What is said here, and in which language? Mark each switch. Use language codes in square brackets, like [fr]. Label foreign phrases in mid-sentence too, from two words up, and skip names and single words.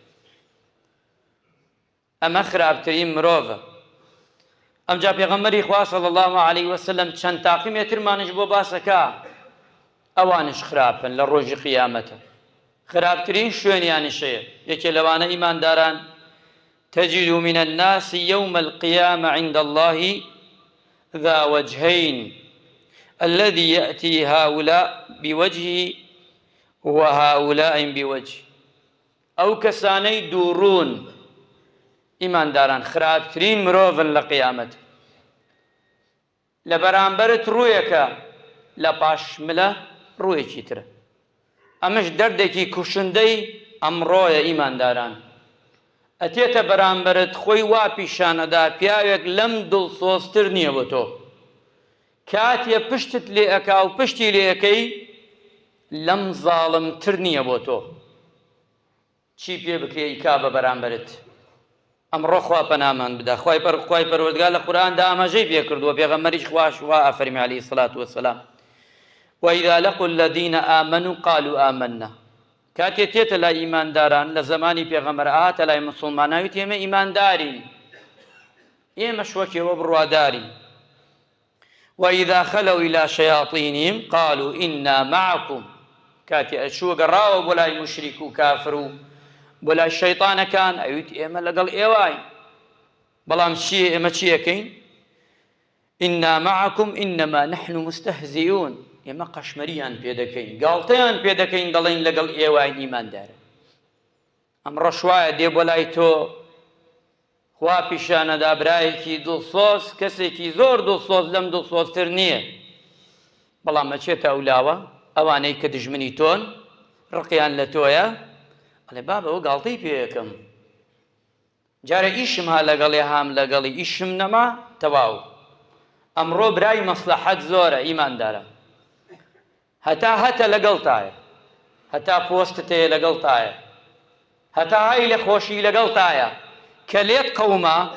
[ckb] ئەمە خراپترین مرۆڤە. ئەمجا پێغەمبەری خوا [ar] صلی الله علیه وسلم [ckb] چەند تاقیمێترمانش بۆ باسەکە ئەوانش خراپن لە ڕۆژی قیامەتە. خراپترین شوێنیانشەیە. یەکێ لەوانە ئیمانداران: [ar] تجد من الناس يوم القيامة عند الله ذا وجهين الذي يأتي هؤلاء بوجهه وهؤلاء بوجه. [ckb] ئەو کەسانەی دووڕوون ئیمانداران خراپترین مرۆڤن لە قیامەت. لە بەرامبەرت ڕوویەکە، لە پاشملە ڕوویەکی ترە. ئەمەش دەردێکی کوشندەی ئەمڕۆیە ئیمانداران. ئەتێتە بەرامبەرت خۆی وا پیشانەدا پیاوێک لەم دڵسۆزتر نییە بۆ تۆ کاتێ پشتت لێ ئەکا و پشتی لێ ئەەکەی لەم زاڵمتر نییە بۆ تۆ چی پێ بکرێ ئیکا بە بەرامبەرت ئەمڕۆ خوا پەنامان بدە خوای پەروەردگار لە قورئاندا ئاماژەی پێ کردووە پێغەمبەریش خوا ئەفەرمی [ar] عەلەیهی السەڵاتو وەسسەلام وإذا لقوا الذين آمنوا قالوا آمنا [ckb] کاتێ تێتە لای ئیمانداران لە زمانی پێغەمبەر هاتە لای موسڵمانان وتی ئێمە ئیماندارین ئێمەش وەکێوە بڕوادارین [ar] وإذا خلوا إلى شياطينهم قالوا إنا معكم [ckb] کاتێ ئەچووە گەڕاوە بۆ لای موشریک و کافر و بۆ لای شەیطانەکان ئەویت ئێمە لەگەڵ ئێوای بەڵام ئێمە چی ئەەکەین [ar] إنا معكم إنما نحن مستهزئون [ckb] ئێمە قەشمەریان پێ دەکەین گاڵتەیان پێ دەکەین دەڵێن لەگەڵ ئێوای ئیماندارە ئەمڕۆ شوایە دێ بۆ لای تۆ خوا پیشانەدا برایەکی دڵسۆز کەسێکی زۆر دڵسۆز لەم دڵسۆزتر نییە بەڵام ئەچێتە ئەولاوە ئەوانەی کە دژمنی تۆن ڕقیان لە تۆیە ئەڵێ بابە ئەوە گاڵتەی پێ یەکەم جارە ئیشم ها لەگەڵێ هام لەگەڵی ئیشم نەما تەواو ئەمڕۆ برای مەسلەحەت زۆرە ئیماندارە هەتا لەگەڵتایە هەتا پۆستت هەیە لەگەڵتایە هەتا های لە خۆشی لەگەڵتایە کە لێت قەوما